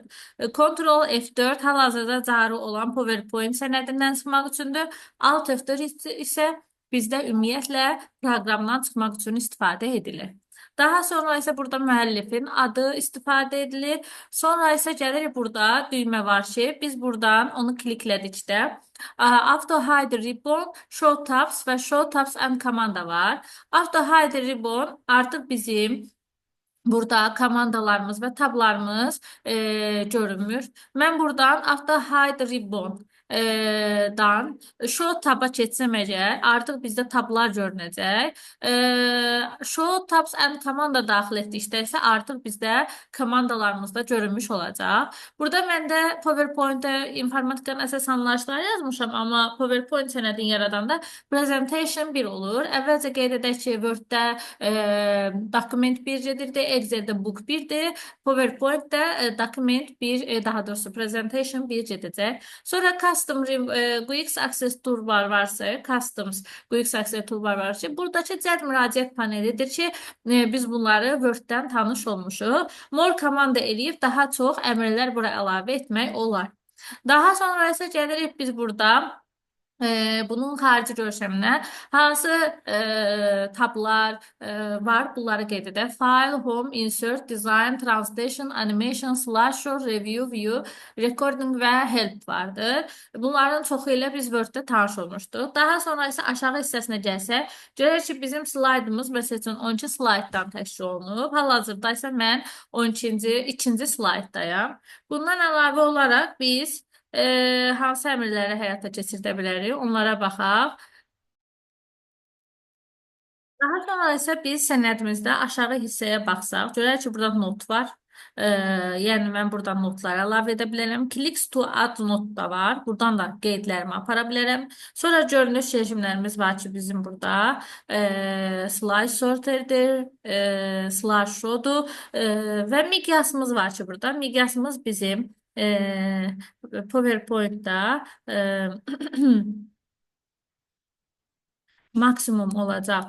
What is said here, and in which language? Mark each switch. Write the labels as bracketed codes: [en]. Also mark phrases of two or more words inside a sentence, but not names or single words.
[az] Ctrl F4 hal-hazırda cari olan PowerPoint sənədindən çıxmaq üçündür. Alt F4 isə bizdə ümumiyyətlə proqramdan çıxmaq üçün istifadə edilir. Daha sonra isə burada müəllifin adı istifadə edilir. Sonra isə gəlirik burada düymə var ki, biz buradan onu kliklədikdə Auto Hide Ribbon, Show Tabs və Show Tabs and komanda var. Auto Hide Ribbon artıq bizim burada komandalarımız və tablarımız görünmür. Mən buradan Auto Hide Ribbon dan Show taba keçsəm əgər, artıq bizdə tablar görünəcək. Show tabs and komanda daxil etdikdə isə artıq bizdə komandalarımızda görünmüş olacaq. Burada məndə PowerPoint-ə informatikanın əsas anlayışları yazmışam, amma PowerPoint sənədini yaradanda presentation 1 olur. Əvvəlcə qeyd edək ki, Word-də document 1 gedirdi, Excel-də book 1-dir, PowerPoint-də document 1, daha doğrusu presentation 1 gedəcək. Sonra custom QX Access toolbar varsa, customs QX Access toolbar var ki, buradakı cəld müraciət panelidir ki, biz bunları Word-dən tanış olmuşuq. More komanda eləyib daha çox əmrlər bura əlavə etmək olar. Daha sonra isə gəlirik biz burada bunun xarici görkəminə hansı tablar var, bunları qeyd edək. File, Home, Insert, Design, Translation, Animation, Slideshow, Review, View, Recording və Help vardır. Bunların çoxu ilə biz Word-də tanış olmuşduq. Daha sonra isə aşağı hissəsinə gəlsək, görək ki, bizim slaydımız məsəl üçün 12 slayddan təşkil olunub. Hal-hazırda isə mən 2-ci slayddayam. Bundan əlavə olaraq biz hansı əmrləri həyata keçirdə bilərik, onlara baxaq. Daha sonra isə biz sənədimizdə aşağı hissəyə baxsaq, görək ki, burada not var. Yəni mən buradan notlar əlavə edə bilərəm. Clicks to add not da var. Buradan da qeydlərimi apara bilərəm. Sonra görünüş rejimlərimiz var ki, bizim burada slide sorterdir, slideshow'dur və miqyasımız var ki, burada. Miqyasımız bizim PowerPoint-da maksimum olacaq.